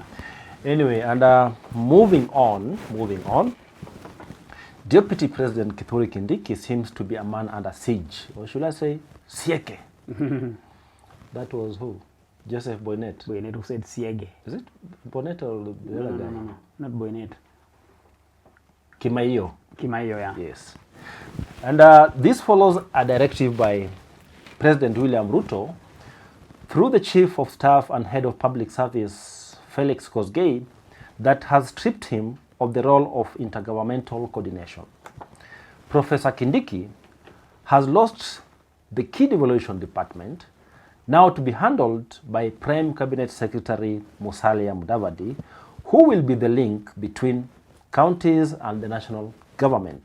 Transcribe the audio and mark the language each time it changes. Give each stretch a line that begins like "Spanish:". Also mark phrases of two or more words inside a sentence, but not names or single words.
English: Anyway, and moving on. Deputy President Kithure Kindiki seems to be a man under siege, or should I say, sieke. That was who? Joseph Boynet. Boynet who said Siege. Is it Boynet or the other guy? No, not Boynet. Kimaiyo. Kimaiyo, yeah. Yes. And this follows a directive by President William Ruto through the Chief of Staff and Head of Public Service, Felix Kosgei, that has stripped him of the role of intergovernmental coordination. Professor Kindiki has lost the key devolution department, now to be handled by Prime Cabinet Secretary Musalia Mudavadi, who will be the link between counties and the national government.